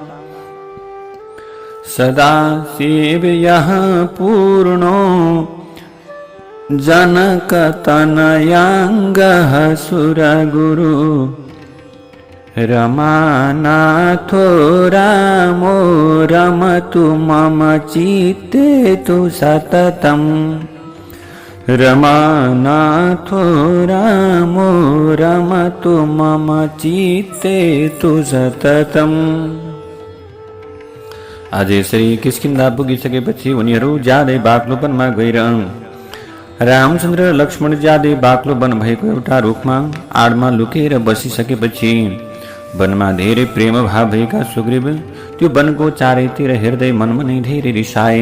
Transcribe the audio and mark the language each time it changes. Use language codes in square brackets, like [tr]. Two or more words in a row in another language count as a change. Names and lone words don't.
[sa] सदा सेव्यः पूर्णो जनकतनयाङ्गः सुरगुरु रमानाथो रामो रमतु मम चित्ते तु सततम् रमानाथो रामो रमतु मम चित्ते तु सततम्। [ne] अझै यसरी किष्किन्धा पुगिसकेपछि उनीहरू जाँदै बाक्लोपनमा गएर रामचन्द्र र लक्ष्मण जाँदै बाक्लो वन भएको एउटा रुखमा आडमा लुकेर बसिसकेपछि वनमा धेरै प्रेम भाव भएका सुग्रीव त्यो वनको चारैतिर हेर्दै मनमा नै धेरै रिसाए।